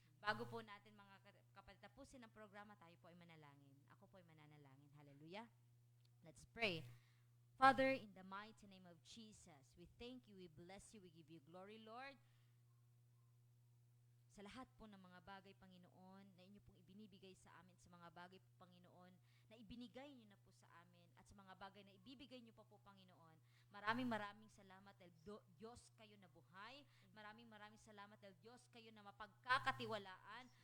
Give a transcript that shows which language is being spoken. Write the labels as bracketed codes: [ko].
[tl] Bago po natin, mga kapatid, tapusin ang programa, tayo po ay manalangin. Ako po ay mananalangin. Hallelujah. [en] Let's pray. Father, in the mighty name of Jesus, we thank you, we bless you, we give you glory, Lord. [tl] Sa lahat po ng mga bagay, Panginoon, na inyo pong ibinibigay sa amin, sa mga bagay po, Panginoon, na ibinigay nyo na po sa amin, at sa mga bagay na ibibigay nyo pa po, Panginoon. Maraming salamat dahil Diyos kayo na buhay. Maraming salamat dahil Diyos kayo na mapagkakatiwalaan.